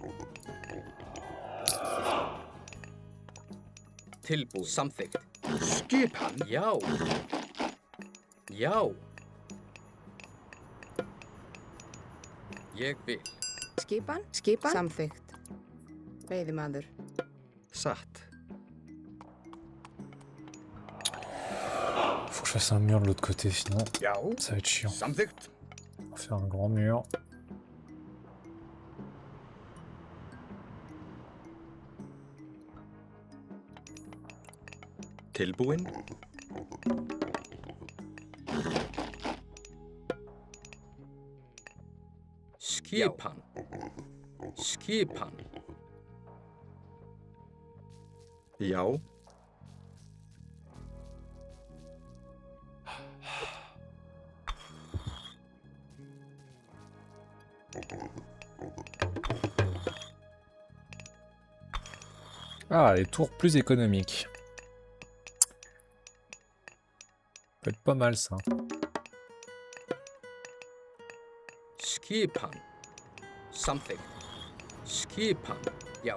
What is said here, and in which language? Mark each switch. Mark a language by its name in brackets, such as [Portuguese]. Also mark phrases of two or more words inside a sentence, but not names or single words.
[Icelandic] Tilbúin. Samþykkt. Skipan. Já. Já. Ég vil. Skipan. Samþykkt. Veiðimaður. Satt. [French] Faut que je fasse un mur de l'autre côté, sinon [Icelandic] Já. [French] ça va être chiant. [Icelandic] Samþykkt. [French] On va faire un grand mur. [Icelandic] Tilbúin. Skipan. Skipan. Já. [French] Ah, les tours plus économiques. Peut être pas mal ça. [Icelandic] Skipan. Samþykkt. Skipan. Já.